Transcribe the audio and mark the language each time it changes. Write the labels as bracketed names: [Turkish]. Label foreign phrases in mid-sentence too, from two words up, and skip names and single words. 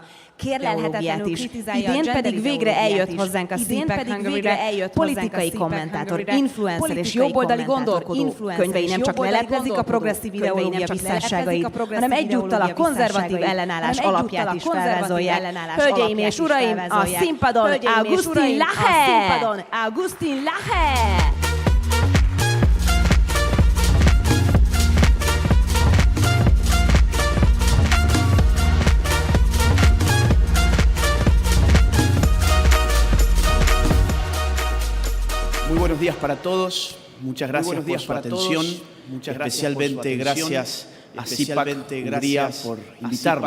[Hungarian] Kérlelhetetlenül kritizálja idén pedig végre eljött hozzánk a CPAC Hungary-re politikai kommentátor, influencer és jobboldali gondolkodó. Könyvei nem csak leleplezik a progresszív ideológia visszásságait, hanem egyúttal a konzervatív ellenállás alapját is felvázolják. Hölgyeim és uraim, a színpadon Augustin Lache! [Spanish] Muy buenos días para todos, muchas gracias por su atención, especialmente gracias a CPAC Hungría por invitarme.